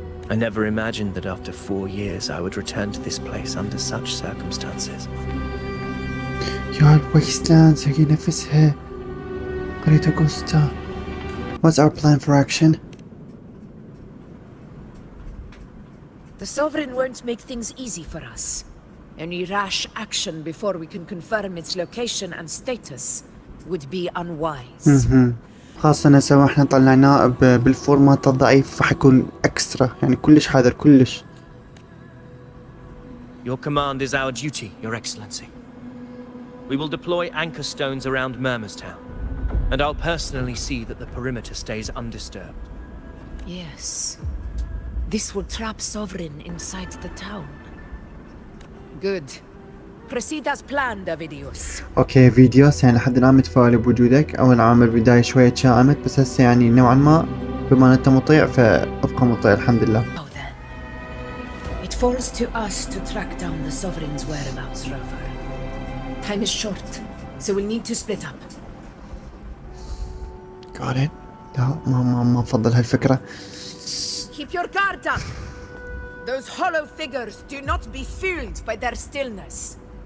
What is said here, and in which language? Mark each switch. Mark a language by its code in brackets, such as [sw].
[en] I never imagined that after 4 years I would return to this place under such circumstances. [ar] يا الويستلاندز هي نفسها قرية اوغستا. [en] What's our plan for action? The Sovereign won't make things easy for us. Any rash action before we can confirm its location and status would be unwise. [ar] خاصة سوا احنا طلعناه بالفورمات الضعيف فحيكون اكسترا يعني كلش حذر كلش. [en] Your command is our duty, Your Excellency. We will deploy anchor stones around Murmurstown, and I'll personally see that the perimeter stays undisturbed. Yes. This will trap Sovereign inside the town. Good. Proceed as planned, Avidius. [ar] اوكي فيديوس يعني لحد الان متفائل بوجودك. اول عام البداية شوية تشائمت بس هسه يعني نوعا ما بما انت مطيع فابقى مطيع الحمد لله. [en] Oh then. It falls to us to track down the Sovereign's whereabouts, Rover. Time is short, so we'll need to split up. Got it. [ar] لا ما افضل هالفكرة. [en] Keep your guard up. Those hollow figures do not be fooled by their stillness.